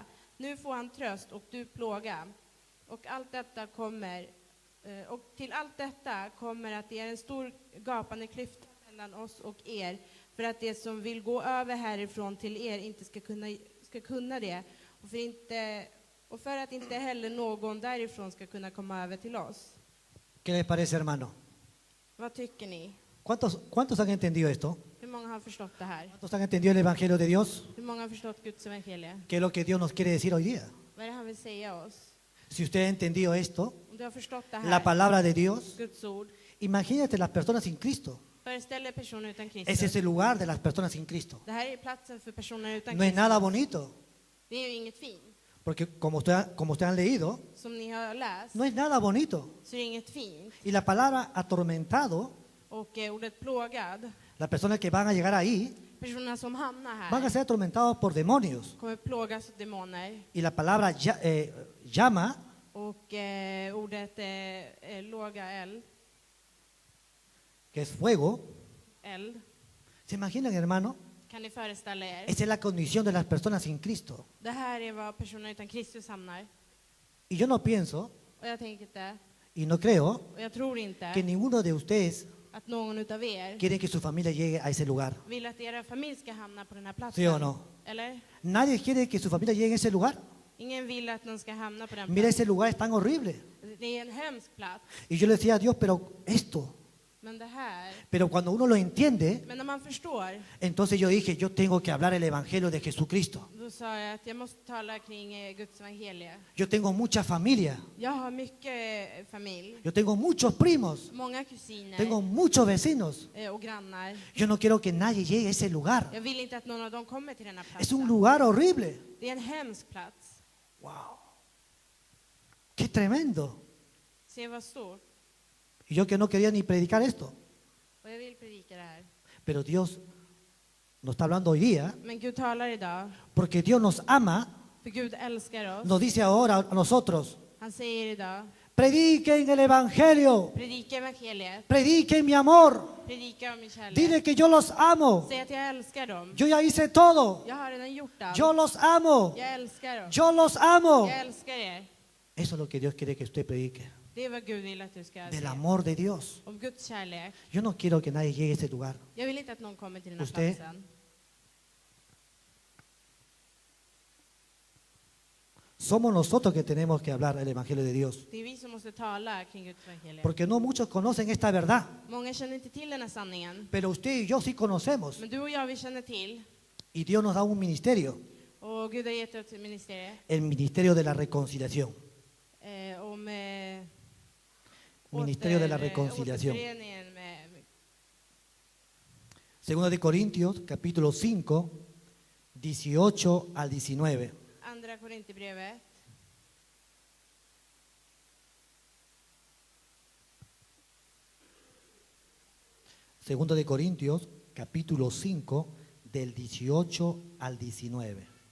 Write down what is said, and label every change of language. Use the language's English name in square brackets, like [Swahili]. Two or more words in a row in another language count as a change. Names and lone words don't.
[Swedish] Nu får han tröst och du plåga. Och till allt detta kommer att det är en stor gapande klyfta mellan oss och er, för att det som vill gå över härifrån till er inte ska kunna det, och för att inte heller någon därifrån ska kunna komma över till oss. [Spanish] ¿Qué les parece, hermano? [Swedish] Vad tycker ni? [Spanish] ¿Cuántos han entendido esto? [Swedish] Hur många har förstått det här? [Spanish] ¿Cuántos han entendido el Evangelio de Dios? [Swedish] Hur många har förstått Guds evangelie? [Spanish] ¿Qué es lo que Dios nos quiere decir hoy día? [Swedish] Vad är det han vill säga oss? [Spanish] Si usted ha entendido esto, [Swedish] Om du har förstått det [Spanish] la [Swedish] här, [Spanish] palabra de Dios, [Swedish] Guds ord, [Spanish] imagínate las personas sin Cristo. [Swedish] föreställ dig personer utan [Spanish] Ese [Swedish] Kristus. [Spanish] es el lugar de las personas sin Cristo. [Swedish] Det här är platsen för personer utan [Spanish] No es [Swedish] Kristus. [Spanish] nada bonito, [Swedish] Det är ju inget fint. [Spanish] porque como ustedes han leído, [Swedish] Som ni har läst, [Spanish] no es nada bonito. [Swedish] så är det inget fint. [Spanish] Y la palabra atormentado, [Swedish] Och ordet plågad, [Spanish] las personas que van a llegar ahí, [Swedish] personerna som hamnar [Spanish] van a [Swedish] här [Spanish] ser atormentados por demonios. [Swedish] kommer plågas av demoner. [Spanish] Y la palabra llama, [Swedish] Och ordet låga eld, [Spanish] que es fuego, [Swedish] eld. [Spanish] ¿se imaginan, hermano? [Swedish] Kan ni föreställa er? [Spanish] Esa es la condición de las personas sin Cristo. [Swedish] Det här är vad personer utan Kristus hamnar. [Spanish] Y yo no pienso, [Swedish] Och jag tänker inte, [Spanish] y no creo, [Swedish] och jag tror inte [Spanish] que ninguno de ustedes [Swedish] att någon utav er [Spanish] quiere que su familia llegue a ese lugar. [Swedish] vill att era familj ska hamna på den här platsen. [Spanish] ¿Sí o no? [Swedish] Eller? [Spanish] Nadie quiere que su familia llegue a ese lugar. [Swedish] Ingen vill att någon ska hamna på den [Spanish] Mira, [Swedish] platsen. [Spanish] ese lugar es tan horrible. [Swedish] Det är en hemsk plats. [Spanish] Y yo le decía a Dios, pero esto. [Swedish] Men det här, [Spanish] Pero cuando uno lo entiende, [Swedish] men när man förstår, [Spanish] entonces yo dije, yo tengo que hablar el Evangelio de Jesucristo. [Swedish] då sa jag att jag måste tala kring Guds evangelie. [Spanish] Yo tengo mucha familia. [Swedish] Jag har mycket familj, [Spanish] Yo tengo muchos primos. [Swedish] många kusiner [Spanish] Tengo muchos vecinos. [Swedish] och grannar. [Spanish] Yo no quiero que nadie llegue a ese lugar. [Swedish] Jag vill inte att någon av dem kommer till den här [Spanish] Es un [Swedish] platsen. [Spanish] lugar horrible. [Swedish] Det är en hemsk plats. [Spanish] Wow. Qué tremendo. [Swedish] Se vad stort. [Spanish] Y yo que no quería ni predicar esto. [Swedish] Och jag vill predika det här. [Spanish] Pero Dios nos está hablando hoy día, [Swedish] Men Gud talar idag, [Spanish] porque Dios nos ama, [Swedish] för Gud älskar oss. [Spanish] nos dice ahora a nosotros, [Swedish] Han säger idag, [Spanish] prediquen el Evangelio, [Swedish] predika evangeliet, [Spanish] prediquen mi amor, [Swedish] predika om min kärlek. [Spanish] dile que yo los amo, [Swedish] Säg att jag älskar dem. [Spanish] yo ya hice todo, [Swedish] Jag har redan gjort allt. [Spanish] yo los amo, [Swedish] Jag älskar dem. [Spanish] yo los amo. [Swedish] Jag älskar er. [Spanish] Eso es lo que Dios quiere que usted predique, [Swedish] Det är vad Gud vill att du ska [Spanish] del [Swedish] säga. [Spanish] amor de Dios. [Swedish] Om Guds kärlek. [Spanish] Yo no quiero que nadie llegue a ese lugar. [Swedish] Jag vill inte att någon kommer till den här [Spanish] Usted- [Swedish] platsen. [Spanish] Somos nosotros que tenemos que hablar el Evangelio de Dios, [Swedish] Det är vi som måste tala kring Guds evangelie. [Spanish] porque no muchos conocen esta verdad, [Swedish] Många känner inte till den här sanningen. [Spanish] pero usted y yo sí conocemos. [Swedish] Men du och jag, vi känner till. [Spanish] Y Dios nos da un ministerio, [Swedish] Och Gud har gett oss ett ministerie. [Spanish] el ministerio de la reconciliación. [Swedish] Om [Spanish] Ministerio de la reconciliación. [Swedish] återföreningen med [Spanish] Segunda de Corintios, capítulo 5, 18 al 19. [Swedish] Andra Korinthierbrevet. [Spanish] Segundo de Corintios, capítulo 5, del 18 al 19.